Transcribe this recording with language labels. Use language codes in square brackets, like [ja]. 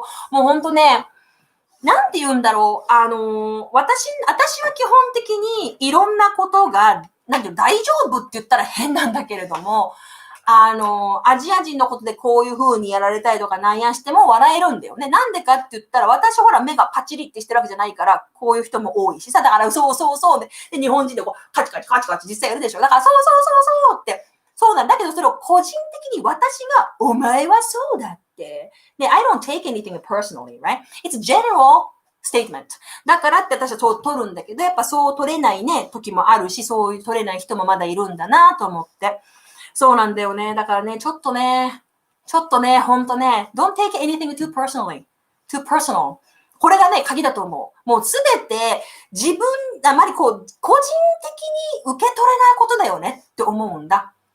[ja] もうほんとね、なんて言うんだろう。私は基本的にいろんなことが、大丈夫って言ったら変なんだけれども、アジア人のことでこういう風にやられたりとかなんやしても笑えるんだよね。なんでかって言ったら、私ほら目がパチリってしてるわけじゃないから、こういう人も多いしさ、だからそうで、日本人でこうカチカチ実際やるでしょ。だからそうって、そうなんだけど、それを個人的に私が、お前はそうだって。 [en] ね、I don't take anything personally, right? It's general statement. [ja] だからって私はそう取るんだけど、やっぱそう取れないね、時もあるし、そういう取れない人もまだいるんだなと思って。そうなんだよね。だからね、ちょっとね、ほんとね、 [en] don't take anything too personal. [ja] これがね、鍵だと思う。もうすべて自分、あまりこう、個人的に受け取れないことだよねって思うんだ。